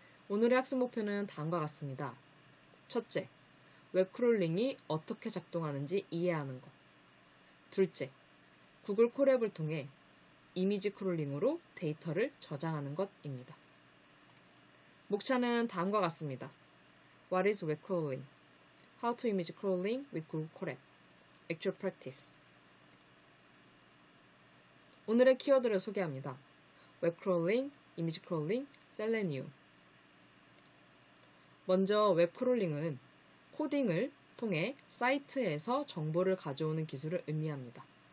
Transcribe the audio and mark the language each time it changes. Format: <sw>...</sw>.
<ko>오늘의 학습 목표는 다음과 같습니다. 첫째, 웹크롤링이 어떻게 작동하는지 이해하는 것. 둘째, 구글 콜앱을 통해 이미지 크롤링으로 데이터를 저장하는 것입니다. 목차는 다음과 같습니다.</ko> <en>What is web crawling? How to image crawling with Google Colab? Actual practice.</en> <ko>오늘의 키워드를 소개합니다. 웹 크롤링, 이미지 크롤링, 셀레니움. 먼저 웹 크롤링은 코딩을 통해 사이트에서 정보를 가져오는 기술을 의미합니다.</ko>